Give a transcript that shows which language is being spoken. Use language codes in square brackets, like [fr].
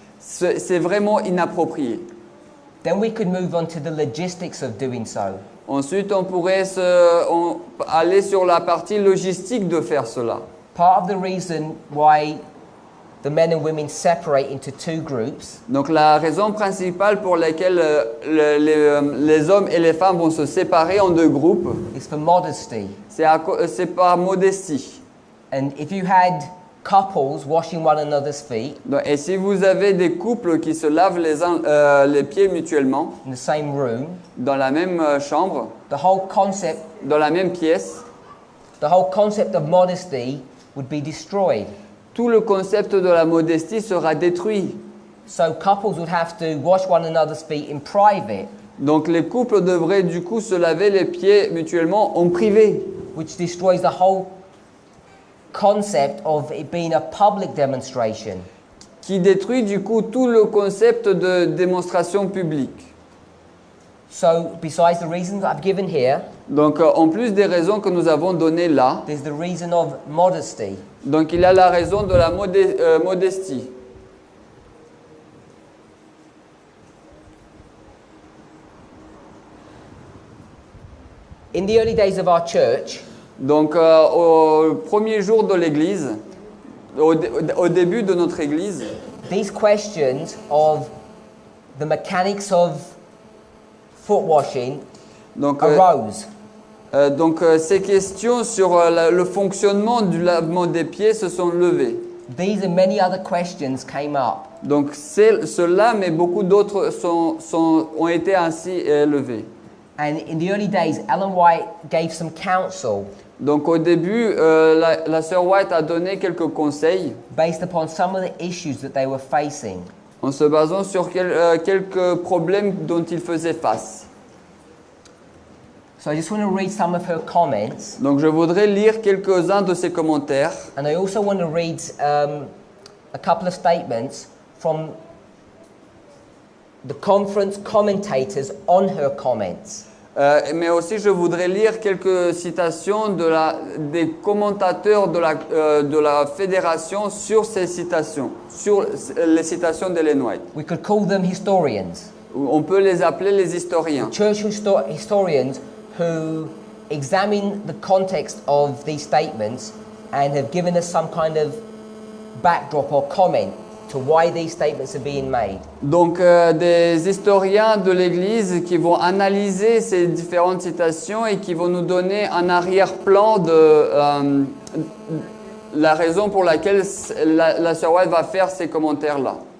[fr] c'est vraiment inapproprié. [en] Then we could move on to the logistics of doing so. [fr] Ensuite, on pourrait aller sur la partie logistique de faire cela. [en] Part of the reason why the men and women separate into two groups [fr] Donc la raison principale pour laquelle les hommes et les femmes vont se séparer en deux groupes, [en] is for modesty. [fr] c'est par modestie. [en] And if you had couples washing one another's feet [fr] Et si vous avez des couples qui se lavent les pieds mutuellement [en] in the same room, [fr] dans la même chambre, [en] the whole concept [fr] dans la même pièce, [en] of modesty would be destroyed. [fr] tout le concept de la modestie sera détruit. [en] So couples would have to wash one another's feet in private, [fr] Donc les couples devraient du coup se laver les pieds mutuellement en privé, [en] which destroys the whole concept of it being a public demonstration. [fr] qui détruit du coup tout le concept de démonstration publique. [en] So besides the reasons I've given here, [fr] Donc en plus des raisons que nous avons données là, [en] there's the reason of modesty. [fr] donc il y a la raison de la modestie. [en] In the early days of our church, [fr] Donc au premier jour de l'église, au début de notre église, [en] these questions of the mechanics of foot washing [fr] donc, [en] arose. [fr] Ces questions sur le fonctionnement du lavement des pieds se sont levées. [en] These and many other questions came up. [fr] Donc cela, mais beaucoup d'autres ont été ainsi levés. [en] And in the early days, Ellen White gave some counsel [fr] Donc au début, la sœur White a donné quelques conseils [en] based upon some of the issues that they were facing. [fr] en se basant sur quelques problèmes dont ils faisaient face. [en] So I just want to read some of her comments, [fr] Donc je voudrais lire quelques-uns de ses commentaires. [en] and I also want to read a couple of statements from the conference commentators on her comments. [fr] Mais aussi, je voudrais lire quelques citations des commentateurs de la fédération sur ces citations, sur les citations d'Ellen White. [en] We could call them historians, [fr] On peut les appeler les historiens. [en] church historians who examine the context of these statements and have given us some kind of backdrop or comment to why these statements are being made. [fr] Donc, des historiens de l'Église qui vont analyser ces différentes citations et qui vont nous donner un arrière-plan de la raison pour laquelle la sœur White va faire ces commentaires-là.